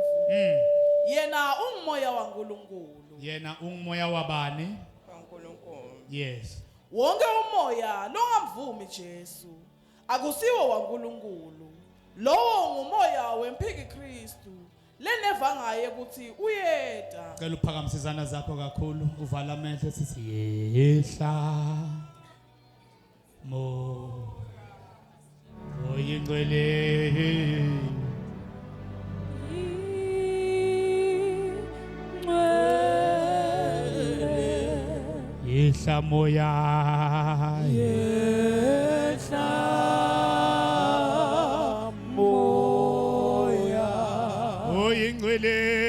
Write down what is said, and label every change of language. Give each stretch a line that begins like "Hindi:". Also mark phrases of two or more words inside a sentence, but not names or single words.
Zulu: Yena ungumoya waNkulunkulu. Yena ungumoya wabani? WaNkulunkulu. Yes. Wonke umoya longamvumi Jesu akusiwo waNkulunkulu. Lowo ngumoya wemphiki Kristu. Leneva ngaye ukuthi uyeda. Cela uphakamise izandla zakho kakhulu uvala amehlo sithi yehla mo oyingcwele yehla moya yehla moya oyingcwele